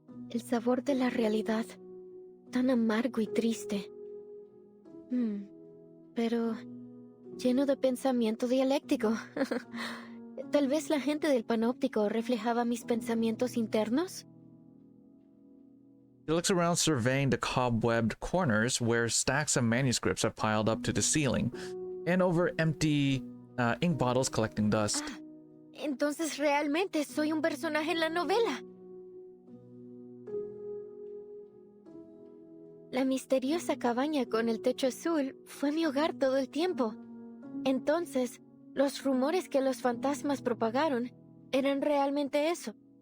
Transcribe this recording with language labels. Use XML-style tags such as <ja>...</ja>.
<es>El sabor de la realidad, tan amargo y triste. Pero lleno de pensamiento dialéctico. Tal vez la gente del panóptico reflejaba mis pensamientos internos.</es> <en>She looks around, surveying the cobwebbed corners where stacks of manuscripts are piled up to the ceiling, and over empty ink bottles collecting dust.</en> <es>Entonces realmente soy un personaje en la novela. La misteriosa cabaña con el techo azul fue mi hogar todo el tiempo. Entonces, los rumores que los fantasmas propagaron eran realmente eso.</es>